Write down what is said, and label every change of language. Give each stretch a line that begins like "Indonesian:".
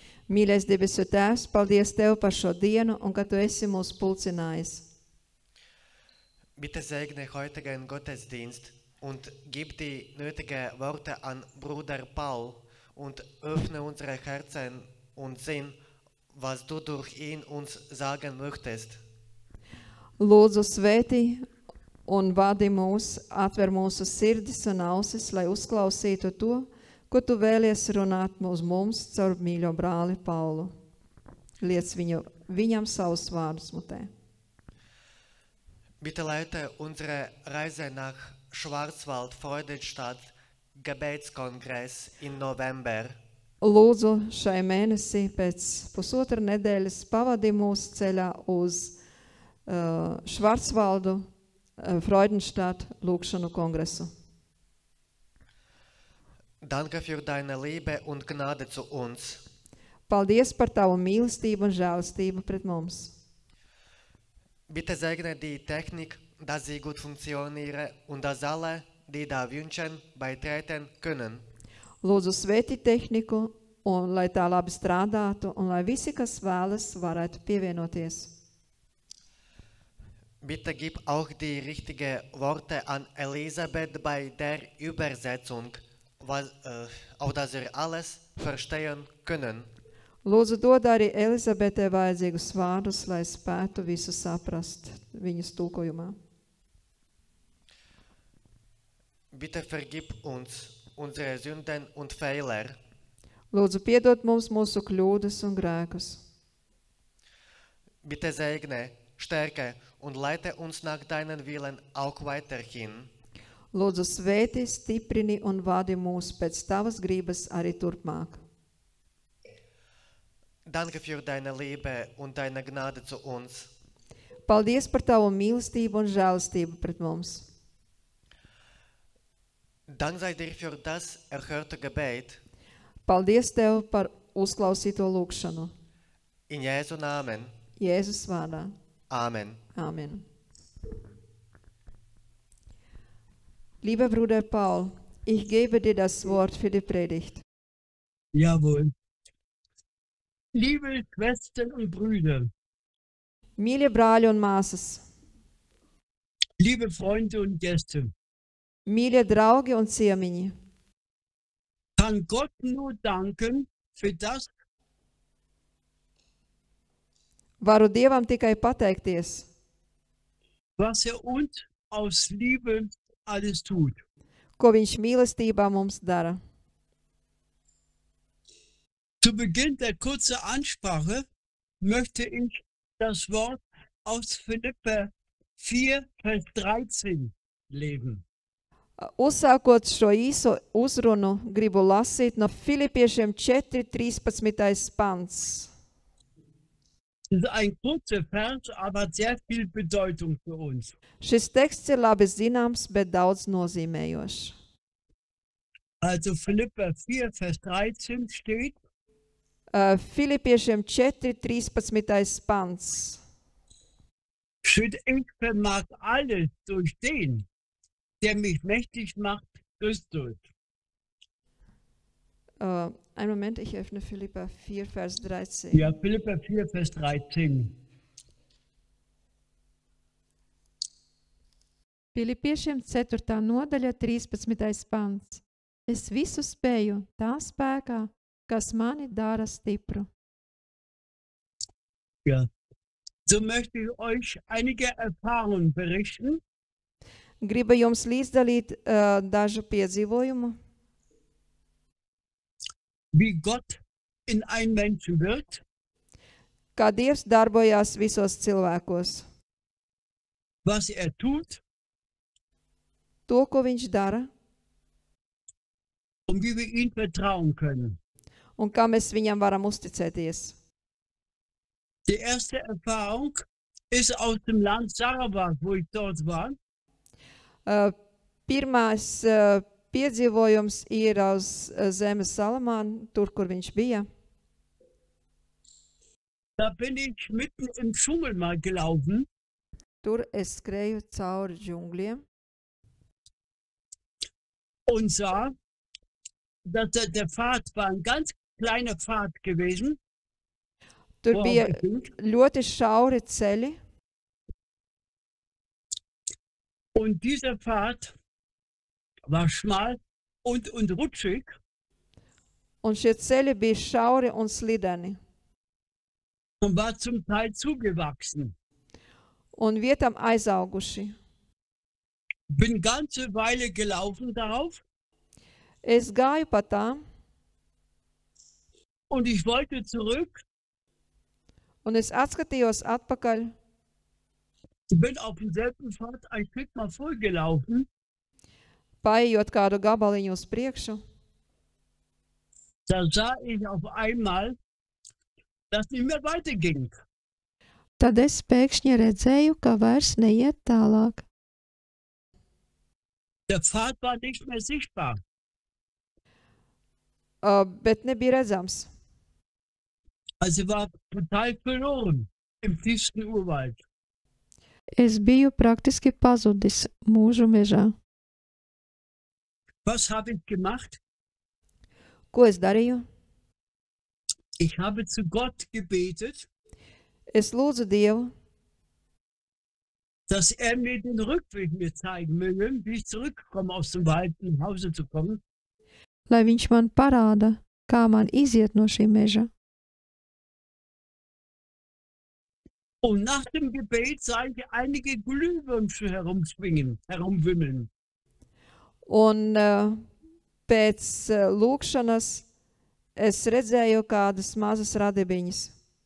Latvian: Mīļais debesu Tēvs, paldies Tev par šo dienu un ka Tu esi mūs pulcinājis.
German: Bitte segne heutigen Gottesdienst und gib die nötigen Worte an Bruder Paul und öffne unsere Herzen und Sinn, was du durch ihn uns sagen möchtest.
Latvian: Lūdzu svētī un vadi mūs, atver mūsu sirdis un ausis, lai uzklausītu to, ko Tu vēlies runāt uz mums caur mīļo brāli Paulu. Liec viņam savus vārdus mutē.
German: Bitte leite unsere Reise nach Schwarzwald-Freudenstadt Gebetskongress im November.
Latvian: Lūdzu šai mēnesī pēc pusotra nedēļas pavadi mūsu ceļā uz Schwarzwaldu Freudenstadt lūgšanu kongresu.
German: Danke für deine Liebe und Gnade zu uns.
Latvian: Paldies par Tavu mīlestību un žēlastību pret mums.
German: Bitte segne die Technik, dass sie gut funktioniere und dass alle, die da wünschen, beitreten können.
Latvian: Lūdzu svētī tehniku, un lai tā labi strādātu, un lai visi, kas vēlas, varētu pievienoties.
German: Bitte gib auch die richtigen Worte an Elisabeth bei der Übersetzung, auf dass wir alles verstehen können.
Latvian: Lūdzu dod arī Elizabetei vajadzīgus vārdus, lai spētu visu saprast viņas tulkojumā.
German: Bitte vergib uns unsere Sünden und Fehler.
Latvian: Lūdzu piedod mums mūsu kļūdas un grēkus.
German: Bitte segne, stärke und leite uns nach deinen Willen auch weiterhin.
Latvian: Lūdzu svētī, stiprini un vadi mūs pēc Tavas gribas arī turpmāk.
German: Danke für deine Liebe und deine Gnade zu uns.
Latvian: Paldies par Tavu mīlestību un žēlastību pret mums.
German: Dank sei dir für das erhörte Gebet.
Latvian: Paldies Tev par uzklausīto lūgšanu.
German: In Jesu Namen.
Latvian: Jēzus vārdā.
German: Amen.
Latvian: Amen.
German: Lieber Bruder Paul, ich gebe dir das Wort für die Predigt. Jawohl. Liebe Schwestern und Brüder,
Latvian: Mīļie brāļi un māsas,
German: liebe Freunde und Gäste,
Latvian: mīļie draugi un ciemiņi,
German: kann Gott nur danken für das,
Latvian: varu Dievam tikai pateikties,
German: was uns aus Liebe alles tut.
Latvian: ko Viņš mīlestībā mums dara.
German: Zu Beginn der kurzen Ansprache möchte ich das Wort aus Philipper 4, Vers 13 lesen.
Latvian: Uzsākot šo īso uzrunu, gribu lasīt no Filipiešiem 4.13. pants.
German: Das ist ein kurzer Vers, aber sehr viel Bedeutung für uns.
Latvian: Šis teksts ir labi zināms, bet daudz nozīmējošs.
German: Also Philipper 4, Vers 13 steht,
Latvian: Filipiešiem 4.13. pants.
German: steht, ich vermag alles durch den, der mich mächtig macht, Christus. Einen Moment, ich öffne Philipper 4, Vers 13. Ja, Philipper 4, Vers 13.
Latvian: Filipiešiem 4. nodaļa 13. pants. Es visu spēju tā spēkā, kas mani dara stipru.
German: Ja. So möchte ich euch einige Erfahrungen berichten,
Latvian: Gribu jums līdzdalīt dažu piedzīvojumu,
German: wie Gott in einen Menschen wirkt,
Latvian: kā Dievs darbojās visos cilvēkos.
German: was tut
Latvian: To, ko Viņš dara,
German: und wie wir ihm vertrauen können.
Latvian: un kā mēs Viņam varam uzticēties.
German: Die erste Erfahrung ist aus dem Land Sarawak, wo ich dort war.
Latvian: Pirmais piedzīvojums ir uz zemes Salamāna, tur, kur viņš bija.
German: Da bin ich mitten im Dschungel mal gelaufen.
Latvian: Tur es skrēju cauri džungļiem
German: und sah, dass der Pfad war ein ganz kleiner Pfad gewesen.
Latvian: Tur
German: worauf
Latvian: bija
German: ich ging.
Latvian: ļoti šauri ceļi,
German: Und dieser Pfad war schmal und rutschig.
Latvian: un šie ceļi bija šauri un slideni,
German: Und war zum Teil zugewachsen.
Latvian: un vietām aizauguši.
German: Bin ganze Weile gelaufen darauf
Latvian: Es gāju pa tām,
German: und ich wollte zurück.
Latvian: un es atskatījos atpakaļ,
German: Bin auf demselben Pfad ein Stück mal vorgelaufen.
Latvian: paejot kādu gabaliņu uz priekšu.
German: Da sah ich auf einmal, dass nicht mehr weiterging.
Latvian: Tad es pēkšņi redzēju, ka vairs neiet tālāk.
German: Der Pfad war nicht mehr sichtbar.
Latvian: Bet nebija redzams.
German: Also war total verloren im tiefsten Urwald.
Latvian: Es biju praktiski pazudis mūžu mežā.
German: Was habe ich gemacht?
Latvian: Ko es darīju?
German: Ich habe zu Gott gebetet,
Latvian: Es lūdzu Dievu,
German: dass er mir den Rückweg mir zeigen möge, wie ich zurückkomme aus dem Wald, nach Hause zu kommen.
Latvian: Lai viņš man parāda, kā man iziet no šī meža.
German: Und nach dem Gebet sah ich einige Glühwürmchen herumwimmeln.
Latvian: un pēc lūkšanas es redzēju kādas mazas radibiņas.